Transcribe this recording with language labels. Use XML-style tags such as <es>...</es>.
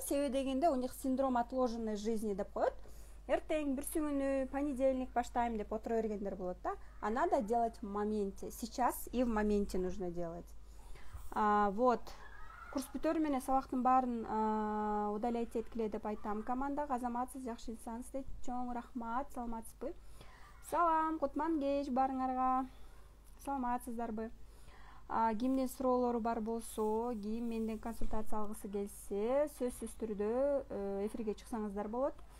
<ky>Себеби дегенде,</ky> <ru>у них синдром отложенной жизни</ru> <ky>деп коет. Эртең, бүрсү күнү, понедельник баштайм деп отура бергендер болот да.</ky> <ru>А надо делать в моменте. Сейчас и в моменте нужно делать. Вот.</ru> <ky>Курс бүтөрү менен сабактын баарын удалять эткиле деп айтам командага. Азаматсыз, жакшы инсансыз дейт. Чоң рахмат, саламатсызбы? Салам, Кутман кеч барыңарга. Саламатсыздарбы? Кимдин суроолору бар болсо, ким менден консультация алгысы келсе, сөзсүз түрдө эфирге чыксаңыздар болот.</ky>